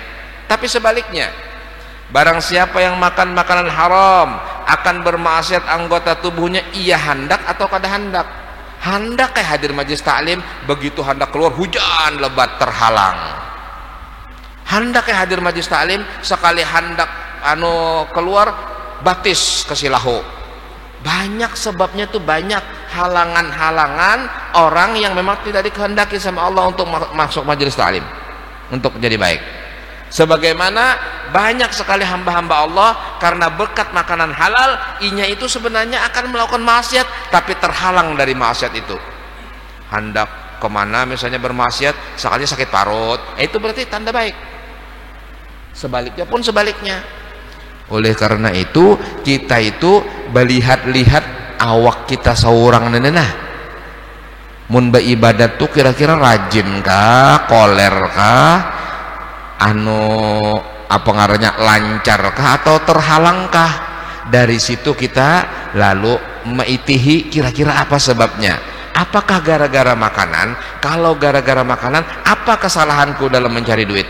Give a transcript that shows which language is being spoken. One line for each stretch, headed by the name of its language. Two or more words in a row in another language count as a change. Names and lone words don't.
Indonesian: Tapi sebaliknya, barang siapa yang makan makanan haram akan bermaksiat anggota tubuhnya, ia hendak atau kada hendak?
Banjar: Hendak kayak hadir majlis taklim, begitu hendak keluar hujan lebat terhalang. Hendak kayak hadir majlis taklim, sekali hendak keluar batis ke silahu.
Indonesian: Banyak sebabnya tuh, banyak halangan-halangan orang yang memang tidak dikehendaki sama Allah untuk masuk majelis taklim, untuk jadi baik. Sebagaimana banyak sekali hamba-hamba Allah karena berkat makanan halal, inya itu sebenarnya akan melakukan maksiat tapi terhalang dari maksiat itu. Hendak kemana misalnya bermaksiat, sekali sakit parut, itu berarti tanda baik.
Banjar: Sebaliknya pun sebaliknya. Oleh karena itu kita itu melihat-lihat awak kita seorang nenenah. Mun beribadat tuh kira-kira rajin kah, koler kah, apa ngarannya lancar kah atau terhalang kah? Dari situ kita lalu meitihi kira-kira apa sebabnya.
Indonesian: Apakah gara-gara makanan? Kalau gara-gara makanan, apa kesalahanku dalam mencari duit?